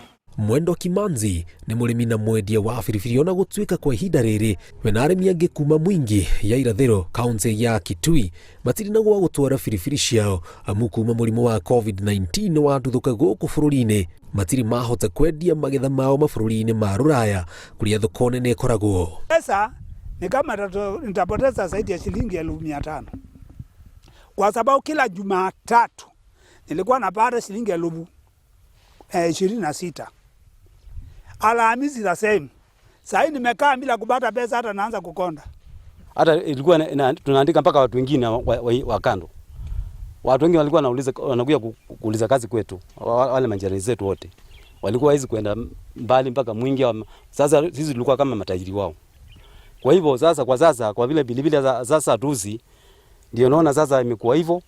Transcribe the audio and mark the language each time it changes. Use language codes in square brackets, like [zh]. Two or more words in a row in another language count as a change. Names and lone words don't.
[ki] Mwendo Kimanzi ni mũrĩmi na mwendia wa biribiri ona gũtuĩka kwa ihinda rĩrĩ we na arĩmi angĩ kuma Mwingi ya irathĩro kaunti ya Kitui matirĩ na gwa gũtwara biribiri ciao amu kuma mũrimũ wa COVID-19 wathuthũka gũkũ bũrũri-inĩ matirĩ mahota kwendia magetha mao mabũrũri-inĩ ma Rũraya kũrĩa thoko nene ĩkoragwo. [sw] Pesa ni kama nitapoteza zaidi ya shilingi 500 kwa sababu kila Jumatatu nilikuwa napata shilingi 26. [en] Alhamisi the same. [sw] Sasa nimekaa bila kupata pesa hata naanza kukonda. Hata ilikuwa tunaandika mpaka watu wengine wa kando. Watu wengine walikuwa wanakuja kuuliza kazi kwetu. Wale majirani zetu wote. Walikuwa hizi kwenda mbali mpaka Mwingi. Sasa sisi tulikuwa kama matajiri wao. Kwa hivyo sasa kwa vile bilibili sasa tuzi ndio naona sasa imekuwa hivyo.